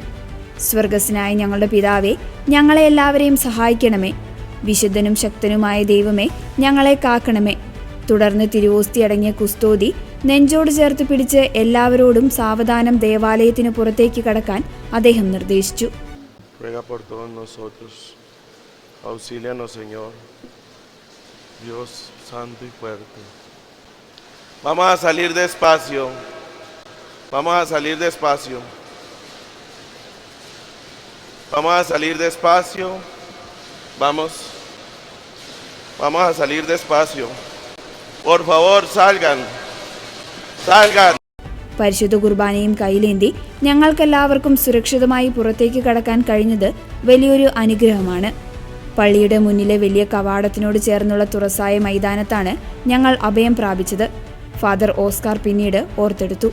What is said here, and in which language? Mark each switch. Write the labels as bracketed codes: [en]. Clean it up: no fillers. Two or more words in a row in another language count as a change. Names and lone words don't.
[ml] സ്വർഗസ്നായ ഞങ്ങളുടെ പിതാവേ, ഞങ്ങളെ എല്ലാവരെയും സഹായിക്കണമേ. വിശുദ്ധനും ശക്തനുമായ ദൈവമേ, ഞങ്ങളെ കാക്കണമേ. തുടർന്ന് തിരുവോസ്തി അടങ്ങിയ കുസ്തോതി നെഞ്ചോട് ചേർത്ത് പിടിച്ച് എല്ലാവരോടും സാവധാനം ദേവാലയത്തിന് പുറത്തേക്ക് കടക്കാൻ അദ്ദേഹം നിർദ്ദേശിച്ചു. [es] Auxílianos, Señor, Dios santo y fuerte. Vamos a salir despacio. Vamos a salir despacio. Vamos a salir despacio. Vamos a salir despacio. Por favor, salgan. Salgan. [ml] പരിശുദ്ധ കുർബാനയും കയ്യിലേന്തി ഞങ്ങൾക്കെല്ലാവർക്കും സുരക്ഷിതമായി പുറത്തേക്ക് കടക്കാൻ കഴിഞ്ഞത് വലിയൊരു അനുഗ്രഹമാണ്. പള്ളിയുടെ മുന്നിലെ വലിയ കവാടത്തിനോട് ചേർന്നുള്ള തുറസായ മൈതാനത്താണ് ഞങ്ങൾ അഭയം പ്രാപിച്ചത്. ഫാദർ ഓസ്കാർ പിന്നീട് ഓർത്തെടുത്തു.